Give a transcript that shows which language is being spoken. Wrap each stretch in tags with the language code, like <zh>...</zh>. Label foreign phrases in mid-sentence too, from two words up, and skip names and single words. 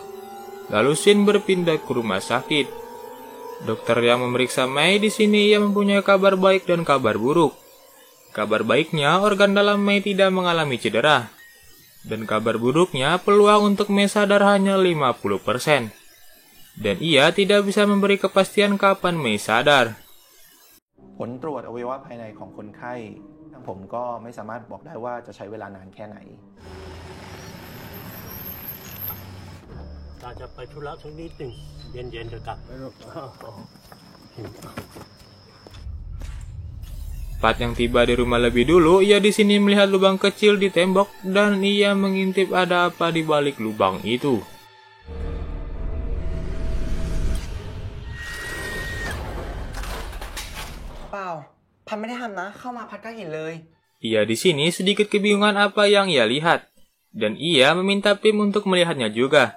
<id>Lalu Shin berpindah ke rumah sakit. Dokter yang memeriksa Mei di sini ia mempunyai kabar baik dan kabar buruk. Kabar baiknya, organ dalam Mei tidak mengalami cedera. Dan kabar buruknya, peluang untuk Mei sadar hanya 50%. Dan ia tidak bisa memberi kepastian kapan Mei sadar.</id> <th>ผลตรวจอวัยวะภายในของคนไข้ทางผมก็ไม่สามารถบอกได้ว่าจะใช้เวลานานแค่ไหน อาจจะไปธุระสักนิดหนึ่งเย็นๆจะกลับ</th> <id>Pat yang tiba di rumah lebih dulu, ia di sini melihat lubang kecil di tembok dan ia mengintip ada apa di balik lubang itu. Ia di sini sedikit kebingungan apa yang ia lihat, dan ia meminta Pim untuk melihatnya juga.</id>